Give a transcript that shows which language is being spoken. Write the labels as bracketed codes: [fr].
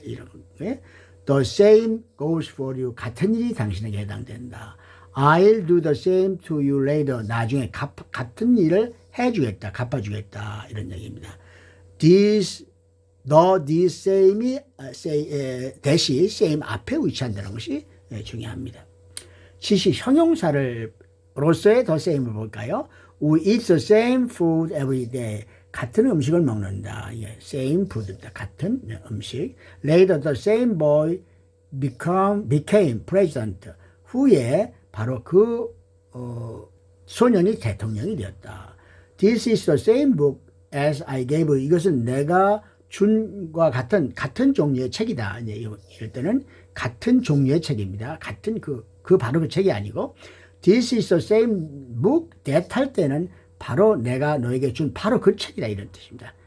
[ko] 이런 게 [en] The same goes for you. [ko] 같은 일이 당신에게 해당된다. [en] I'll do the same to you later. [ko] 나중에 같은 일을 해주겠다. 갚아주겠다. 이런 얘기입니다. This same이 대시 same 앞에 위치한다는 것이 중요합니다. 지시 형용사로서의 the same을 볼까요? [en] We eat the same food every day. [ko] 같은 음식을 먹는다. same food입니다. 같은 음식. [en] Later the same boy became president. [ko] 후에 바로 그 소년이 대통령이 되었다. [en] This is the same book as I gave you. [ko] 이것은 내가 준과 같은 종류의 책이다. 이럴 때는 같은 종류의 책입니다. 같은 그 바로 그 책이 아니고 [en] This is the same book that [ko] 할 때는 바로 내가 너에게 준 바로 그 책이다 이런 뜻입니다.